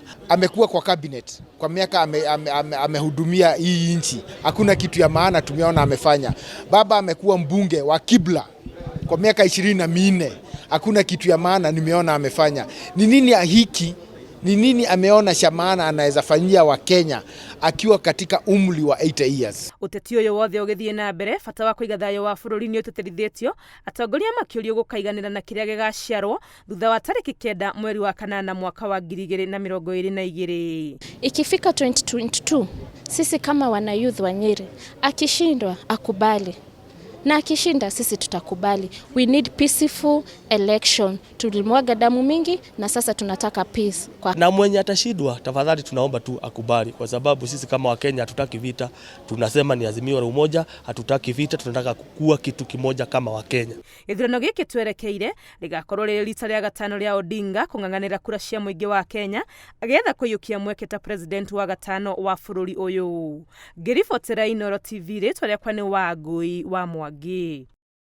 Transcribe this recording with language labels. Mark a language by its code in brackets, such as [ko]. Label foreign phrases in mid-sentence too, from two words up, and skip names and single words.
[sw] Amekuwa kwa cabinet kwa miaka, amehudumia hii nchi. Hakuna kitu ya maana tumeona amefanya. Baba amekuwa mbunge wa Kibra kwa miaka 24. Hakuna kitu ya maana nimeona amefanya. Ni nini hiki? Ni nini ameona cha maana anaweza fanyia wa Kenya akiwa katika umri wa 80 years? [ki] Uteti uyu wothe ugithie na mbere bata wa kuiga thayo wa bururi ni uteterithitio, atongoria makiurio gukaiganira na kiria gigaciarwo thutha wa tariki 9 mweri wa kanana mwaka wa 2022. [sw] Ikifika 2022 sisi kama wana youth wa Nyeri, akishindwa akubali, na akishinda sisi tutakubali. [en] We need peaceful election. [sw] Tulimwaga damu mingi na sasa tunataka peace. Na mwenye atashindwa tafadhali tunaomba tu akubali, kwa sababu sisi kama Wakenya hatutaki vita. Tunasema ni Azimio la Umoja, hatutaki vita, tunataka kukua kitu kimoja kama Wakenya. [ki] Ithurano giki twerekeire rigakorwo riri rita ria gatano ria Odinga kung'ang'anira kura cia muingi wa Kenya agetha kuyukia mweke ta president wa gatano wa bururi uyu. Ngiribotera Inooro TV ritwa riakwa ni Wangui wa Mwangi.